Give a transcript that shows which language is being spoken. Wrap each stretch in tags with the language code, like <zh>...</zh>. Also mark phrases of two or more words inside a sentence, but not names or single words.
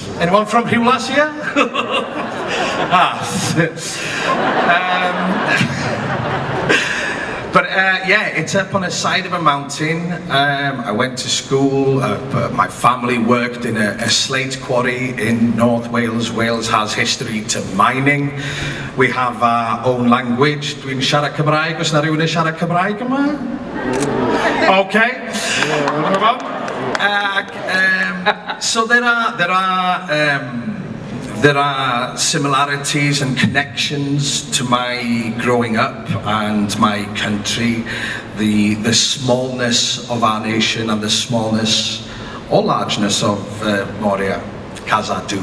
<en>Anyone from Rhiwlas here? But it's up on the side of a mountain. I went to school. My family worked in a slate quarry in North Wales. Wales has history to mining. We have our own language.</en> <cy>Dwi'n siarad Cymraeg. Oes na rhywun yn siarad Cymraeg yma?</cy> <en>Okay. So there are similarities and connections to my growing up and my country, the smallness of our nation and the smallness or largeness of Moria, Khazad-dûm.</en>